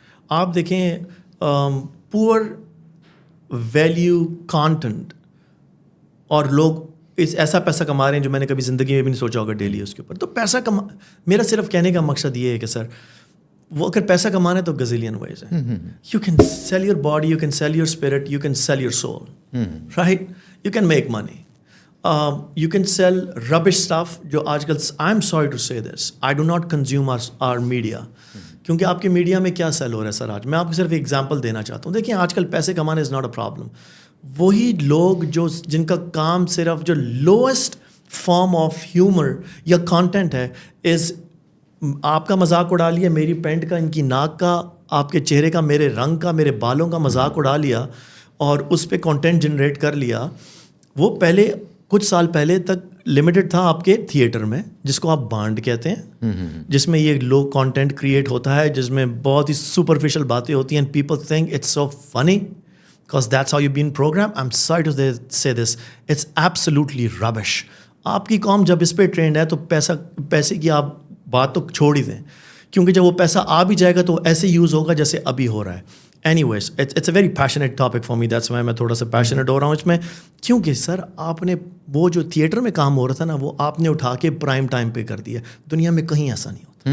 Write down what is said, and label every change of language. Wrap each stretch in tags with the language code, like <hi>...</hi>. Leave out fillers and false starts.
<ur>آپ دیکھیں پور ویلیو کانٹینٹ اور لوگ ایسا پیسہ کما رہے ہیں جو میں نے کبھی زندگی میں بھی نہیں سوچا ہوگا ڈیلی اس کے اوپر. تو پیسہ میرا صرف کہنے کا مقصد یہ ہے کہ سر وہ اگر پیسہ کمانا ہے تو گزیلین ویز ہے.</ur> <en>You can sell your body, you can sell your spirit, you can sell your soul, right. You can make money, you can sell rubbish stuff.</en> <ur>جو آج کل</ur> <en>I am sorry to say this, I do not consume our media,</en> <ur>کیونکہ آپ کے media میں کیا سیل ہو رہا ہے سر. آج میں آپ کو صرف ایک ایگزامپل دینا چاہتا ہوں. دیکھیں آج کل پیسے کمانا</ur> <en>Is not a problem.</en> <ur>وہی لوگ جن کا کام صرف جو</ur> <en>lowest form of humour</en> <ur>یا کانٹینٹ ہے از آپ کا مذاق اڑا لیا, میری پینٹ کا, ان کی ناک کا, آپ کے چہرے کا, میرے رنگ کا, میرے بالوں کا مذاق اڑا لیا اور اس پہ کانٹینٹ جنریٹ کر لیا. وہ پہلے کچھ سال پہلے تک لمیٹڈ تھا آپ کے تھیٹر میں, جس کو آپ بانڈ کہتے ہیں, جس میں یہ لو کانٹینٹ کریٹ ہوتا ہے, جس میں بہت ہی سپرفیشل باتیں ہوتی ہیں.</ur> <en>People think it's so funny because that's how you've been programmed. I'm sorry to say this, it's absolutely rubbish.</en> <ur>آپ کی قوم جب اس پہ ٹرینڈ ہے تو پیسے کی آپ بات تو چھوڑ ہی دیں, کیونکہ جب وہ پیسہ آ بھی جائے گا تو ایسے یوز ہوگا جیسے ابھی ہو رہا ہے.</ur> <en>anyways it's a very passionate topic for me, that's why</en> <ur>میں تھوڑا سا پیشنیٹ ہو رہا ہوں اس میں. کیونکہ سر آپ نے وہ جو تھیٹر میں کام ہو رہا تھا نا, وہ آپ نے اٹھا کے پرائم ٹائم پہ کر دیا. دنیا میں کہیں ایسا نہیں ہوتا.</ur>